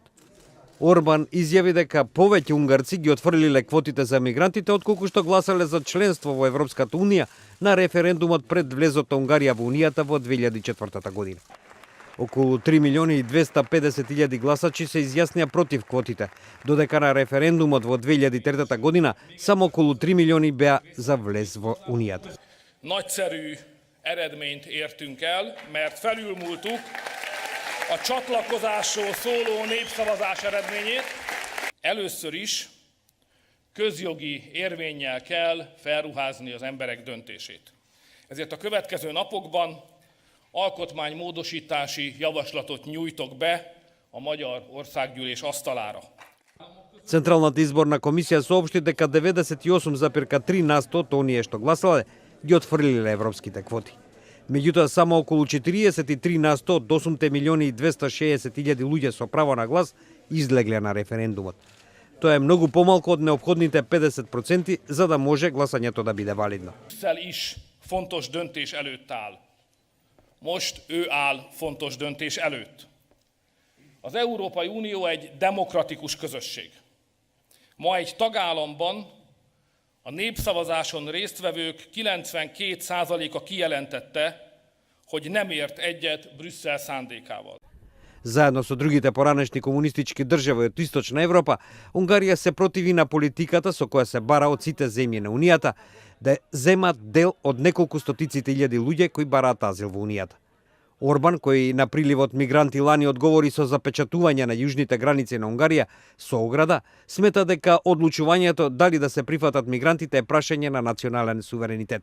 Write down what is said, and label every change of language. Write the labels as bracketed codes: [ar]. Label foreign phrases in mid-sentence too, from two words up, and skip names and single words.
[mk] Орбан изјави дека повеќе унгарци ги отфрлиле квотите за мигрантите отколку што гласале за членство во Европската унија на референдумот пред влезот на Унгарија во унијата во 2004 година. Околу 3.250.000 гласачи се изјаснија против квотите, додека на референдумот во 2003 година само околу 3 милиони беа за влез во унијата. [hu] Nagyszerű eredményt értünk el, mert felülmúltuk a csatlakozásról szóló népszavazás eredményét. Először is közjogi érvénnyel kell felruházni az emberek döntését. Ezért a következő napokban alkotmánymódosítási javaslatot nyújtok be a Magyar Országgyűlés asztalára. [mk] Централната изборна комисија соопшти дека 98,3% од оние што гласале ги отфрлиле европските квоти. Меѓутоа, само околу 43% од 8.260.000 луѓе со право на глас излегле на референдумот. Тоа е многу помалку од неопходните 50% за да може гласањето да биде валидно. [hu] Brüsszel is fontos döntés előtt áll. Most ő áll fontos döntés előtt. Az Európai Unió egy demokratikus közösség. Ma egy tagállamban a népszavazáson résztvevők 92%-a kijelentette, hogy nem ért egyet Brüsszel szándékával. [mk] Заедно со другите поранешни комунистички држави од Источна Европа, Унгарија се противи на политиката со која се бара од сите земји на Унијата да земат дел од неколку стотиците илјади луѓе кои бараат азил во Унијата. Орбан, кој на приливот мигранти лани одговори со запечатување на јужните граници на Унгарија со ограда, смета дека одлучувањето дали да се прифатат мигрантите е прашање на национален суверенитет.